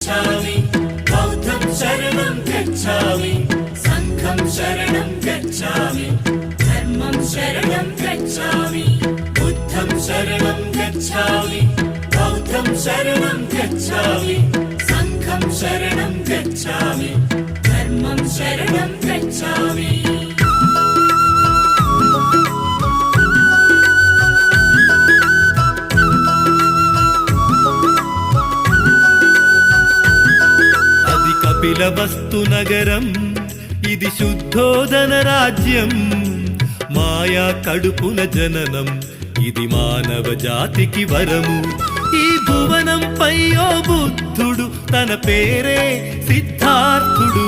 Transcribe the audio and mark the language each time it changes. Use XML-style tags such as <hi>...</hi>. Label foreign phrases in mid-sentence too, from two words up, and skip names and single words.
<pi>गच्छामि बौद्धं शरणं गच्छामि संघं शरणं गच्छामि धर्मं शरणं गच्छामि बुद्धं शरणं गच्छामि बौद्धं शरणं गच्छामि संघं शरणं गच्छामि धर्मं शरणं गच्छामि</pi> <te>కపిలవస్తు నగరం ఇది శుద్ధోదన రాజ్యం మాయా కడుపుల జననం ఇది మానవ జాతికి వరము ఈ భువనంపై ఓ బుద్ధుడు తన పేరే సిద్ధార్థుడు</te>